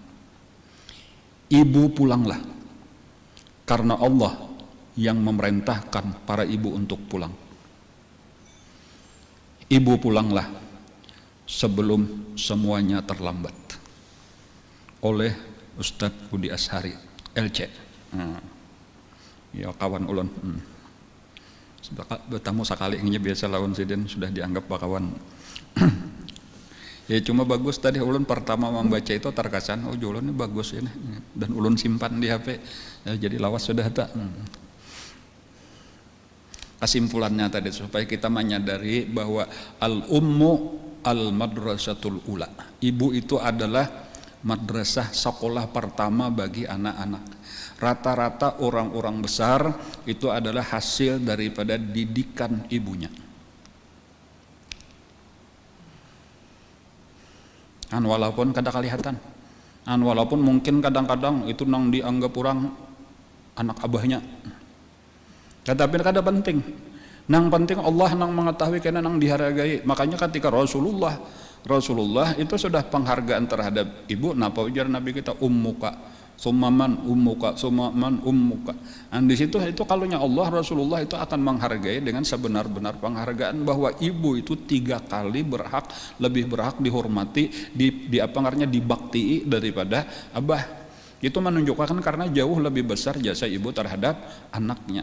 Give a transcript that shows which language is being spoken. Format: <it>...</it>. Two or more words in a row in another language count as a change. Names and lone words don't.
<id>Ibu pulanglah, karena Allah yang memerintahkan para ibu untuk pulang. Ibu pulanglah sebelum semuanya terlambat. Oleh Ustadz Budi Ashari, LC.</id> <bjn>Ya kawan ulun. Bertamu sekali ini biasa lawan siden sudah dianggap bakawan. Ya cuma bagus tadi ulun pertama membaca itu terkesan oh ulun ini bagus ini dan ulun simpan di HP ya, jadi lawas sudah tak.</bjn> <id>Kesimpulannya tadi supaya kita menyadari bahwa</id> <ar>الأم المدرسة الأولى.</ar> <id>Ibu itu adalah madrasah sekolah pertama bagi anak-anak. Rata-rata orang-orang besar itu adalah hasil daripada didikan ibunya.</id> <bjn>Walaupun kada kelihatan, walaupun mungkin kadang-kadang itu nang dianggap orang anak abahnya, tetapi kada penting. Nang penting Allah nang mengetahui kena nang dihargai.</bjn> <id>Makanya ketika Rasulullah itu sudah penghargaan terhadap ibu.</id> <bjn>Napa ujar Nabi kita</bjn> <ar>أمك ثم من أمك ثم من أمك.</ar> <id>Dan di situ itu kalunya Allah Rasulullah itu akan menghargai dengan sebenar-benar penghargaan bahwa ibu itu 3 kali lebih berhak dihormati, di apa namanya dibaktii daripada abah. Itu menunjukkan karena jauh lebih besar jasa ibu terhadap anaknya.</id>